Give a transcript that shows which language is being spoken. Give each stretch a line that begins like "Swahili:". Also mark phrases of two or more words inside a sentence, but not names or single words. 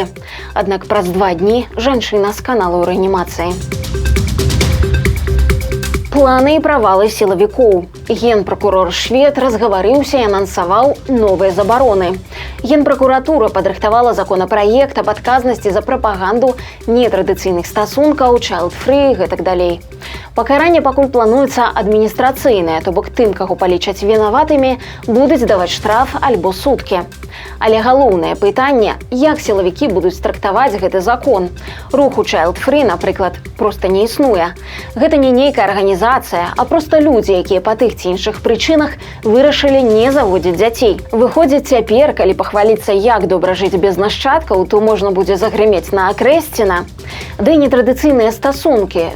Belarusian: Аднак праз 2 дні жанчына сканала ў рэанімацыі. Планы і правалы сілавікоў. Генпракурор швед разгаварыўся і анансаваў новыя забароны. Генпракуратура падрыхтавала законапраект аб адказнасці за прапаганду нетрадыцыйных стасункаў, child-free, гэтак далей. Пакаранне пакуль плануецца адміністрацыйнае, то бок тым, каго палічаць вінаватымі, будуць даваць штраф альбо суткі. Але галоўнае пытанне, як сілавікі будуць трактаваць гэты закон. Руху child-free, напрыклад, проста не існуе. Гэта не нейкая арганізацыя, а проста людзі, якія па тых ці іншых прычынах вырашылі не заводзіць дзяцей. Выходзіць, цяпер, калі пахваліцца, як добра жыць без нашчадкаў, то можна будзе загрымець на акрэсціна. Ды і нетрадыцыйныя стасункі.